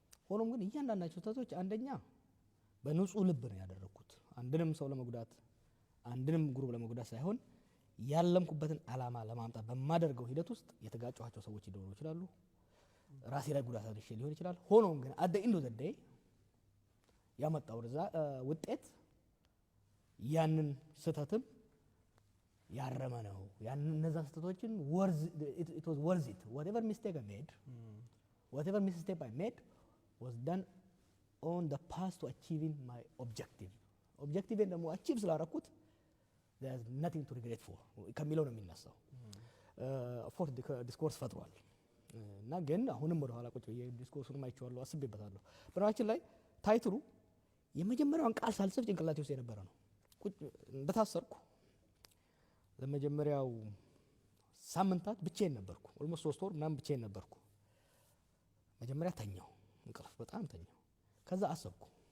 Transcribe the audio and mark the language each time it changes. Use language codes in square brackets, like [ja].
[am] ሆኖም ግን እያንዳንዳቸው ስህተቶች አንደኛ በንጹህ ልብ ነው ያደረኩት። አንድንም ሰው ለመጉዳት አንድንም ግሩፕ ለመጉዳት ሳይሆን ያለምኩበትን ዓላማ ለማምጣት በማደርገው ሂደት ውስጥ የተጋጨኋቸው ሰዎች ሊኖሩ ይችላሉ። ራሴ ላይ ጉዳት አድርሼ ሊሆን ይችላል። ሆኖም ግን አደ ኢንዶ ዘዴይ ያመጣው ውጤት ያንን ስህተትም ያረመ ነው። ያንን እነዛ ስህተቶችን [en] it was worth it. Whatever mistake I made, whatever misstep I made was done on the path to achieving my objective. [am] Objective ደግሞ achieve ስላደረኩት [en] there's nothing to regret for [am] ከሚለው ነው የሚነሳው። of course ዲስኮርስ ፈጥሯል እና ግን አሁንም ወደ ኋላ ቁጭ ብዬ ዲስኮርሱንም አይቼዋለሁ፣ አስቤበታለሁ። በነገራችን ላይ ታይትሉ የመጀመሪያውን ቃል ሳልጽፍ ጭንቅላቴ ውስጥ የነበረ ነው። እንደታሰርኩ ለመጀመሪያው ሳምንታት ብቻዬን ነበርኩ። ኦልሞስት 3 ወር ምናምን ብቻዬን ነበርኩ። መጀመሪያ ተኛው፣ እንቅልፍ በጣም ተኛው። ከዛ አሰብኩ